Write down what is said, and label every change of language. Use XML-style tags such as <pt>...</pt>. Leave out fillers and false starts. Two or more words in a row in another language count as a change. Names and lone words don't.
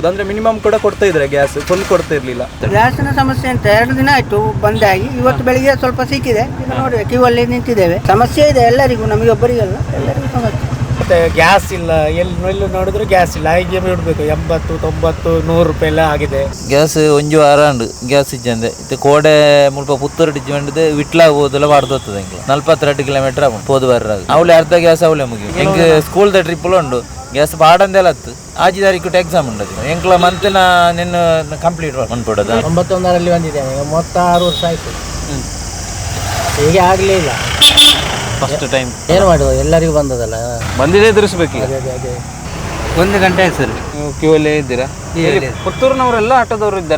<kn>ಅಂದ್ರೆ ಮಿನಿಮಮ್ ಕೂಡ ಕೊಡ್ತಾ ಇದ್ರೆ ಗ್ಯಾಸ್ ಫುಲ್ ಕೊಡ್ತಾ ಇರ್ಲಿಲ್ಲ. ಗ್ಯಾಸಿನ ಸಮಸ್ಯೆ ಅಂತ 2 ದಿನ ಆಯ್ತು ಬಂದಾಗಿ. ಇವತ್ತು ಬೆಳಿಗ್ಗೆ ಸ್ವಲ್ಪ ಸಿಕ್ಕಿದೆ, ಈಗ ನೋಡಿ ಕ್ಯೂ ಅಲ್ಲಿ ನಿಂತಿದ್ದೇವೆ. ಸಮಸ್ಯೆ ಇದೆ ಎಲ್ಲರಿಗೂ, ನಮಗೆ ಒಬ್ಬರಿಗಲ್ಲ, ಎಲ್ಲರಿಗೂ ಸಮಸ್ಯೆ. ಮತ್ತೆ ಗ್ಯಾಸ್ ಇಲ್ಲ, ಎಲ್ಲಿ ನೋಡಿದ್ರು ಗ್ಯಾಸ್ ಇಲ್ಲ. ಹೀಗೆ ಬಿಡಬೇಕು 80, 90, 100 ರೂಪಾಯಿ ಎಲ್ಲ ಆಗಿದೆ.</kn> <tcy>ಗ್ಯಾಸ್ ಒಂಜು ವಾರ ಉಂಡು ಗ್ಯಾಸ್ ಇಜ್ಜಂದೆ ಇತ್ತೆ ಕೋಡೆ ಮುಲ್ಪ ಪುತ್ತೂರು ಡಿಜ್ಮೆಂಟ್ ವಿಟ್ಲಾಗ ಹೋದೆಲ್ಲ ವಾಡ್ದೋಗ್ತದೆ ಎಂಗೆ 42 ಕಿಲೋಮೀಟರ್ ಪೋದು ಬರ್ರಾಗ ಅವಳೆ ಅರ್ಧ ಗ್ಯಾಸ್ ಅವಳೆ ಮುಗಿ ಎಂಗೆ ಸ್ಕೂಲ್ದ ಟ್ರಿಪ್ಪಲ್ ಉಂಡು ಗ್ಯಾಸ್ ಬಾಡಂದೆಲ್ಲ ಹತ್ತು ಆಜಿ ತಾರೀಕು ಎಕ್ಸಾಮ್ ಉಂಡದು ಎಂಕ್ಲ ಮಂತ್ನ ನಿನ್ನ ಕಂಪ್ಲೀಟ್ ಮಾಡ್ಕೊಡೋದು.</tcy> <kn>91ರಲ್ಲಿ ಬಂದಿದ್ದೇನೆ, 36 ವರ್ಷ ಆಯ್ತು. ಹೀಗೆ ಆಗಲೇ ಇಲ್ಲ.</kn> <en>first time</en> <kn>ಏನು ಮಾಡುವ, ಎಲ್ಲರಿಗೂ ಬಂದದಲ್ಲ, ಬಂದಿದೆ ಎದುರಿಸ್ಬೇಕು. ಅದೇ 1 ಗಂಟೆ ಆಯ್ತು ಸರ್. ನೀವು ಕ್ಯೂ ಅಲ್ಲೇ ಇದ್ದೀರಾ? ಪುತ್ತೂರಿನವರೆಲ್ಲ ಆಟೋದವರು ಇದ್ದಾರೆ ಇಲ್ಲಿ?</kn>